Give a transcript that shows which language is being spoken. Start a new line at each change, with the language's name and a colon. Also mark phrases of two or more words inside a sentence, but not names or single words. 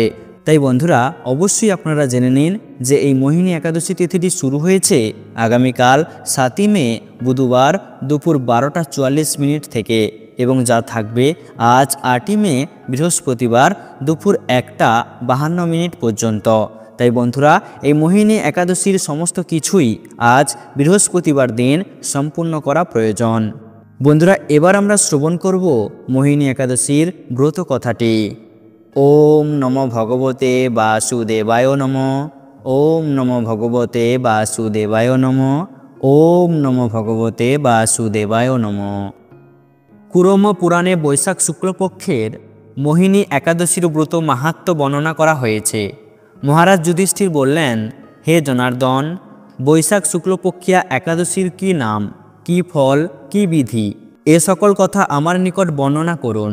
Bangla: তাই বন্ধুরা, অবশ্যই আপনারা জেনে নিন যে এই মোহিনী একাদশী তিথিটি শুরু হয়েছে আগামীকাল 7ই মে বুধবার দুপুর 12টা 44 থেকে, এবং যা থাকবে আজ 8ই মে বৃহস্পতিবার দুপুর 1টা 52 পর্যন্ত। তাই বন্ধুরা, এই মোহিনী একাদশীর সমস্ত কিছুই আজ বৃহস্পতিবার দিন সম্পূর্ণ করা প্রয়োজন। বন্ধুরা, এবার আমরা শ্রবণ করব মোহিনী একাদশীর ব্রত কথাটি।
Sanskrit: ওম নমো ভগবতে বাসুদেবায় নমো। ওম নমো ভগবতে বাসুদেবায় নমো। ওম নমো ভগবতে বাসুদেবায় নমো।
Bangla: কুরম পুরাণে বৈশাখ শুক্লপক্ষের মোহিনী একাদশীর ব্রত মাহাত্ম্য বর্ণনা করা হয়েছে। মহারাজ যুধিষ্ঠির বললেন, হে জনার্দন, বৈশাখ শুক্লপক্ষিয়া একাদশীর কি নাম, কি ফল, কি বিধি, এ সকল কথা আমার নিকট বর্ণনা করুন।